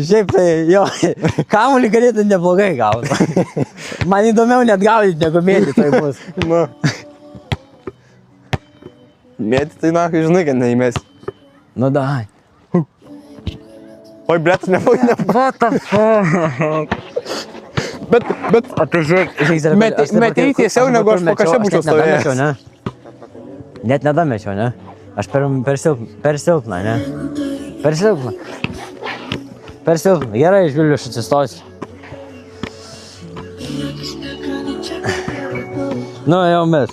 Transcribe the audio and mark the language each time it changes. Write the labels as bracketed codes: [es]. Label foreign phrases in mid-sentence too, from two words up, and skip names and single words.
[lt] Šiaip tai, jo, kamuolį galėtų neblogai gauti. Man įdomiau net gaudyti, negu mėtyti tai bus. Nu. Mėti tai nakai, žinai, kad neįmesi. Nu, dai. Oi, blėt, nepagai. [en] What the fuck? [lt] Bet, O tai žiūrėk, Metei tiesiau, negu aš po kažką būčiau stovėjęs. Ne? Net nedamečiau, ne? Aš per silpną, ne? Per silpną. Per silpną. Gerai, Žviliu, aš atsistosiu. Nu, jau mes.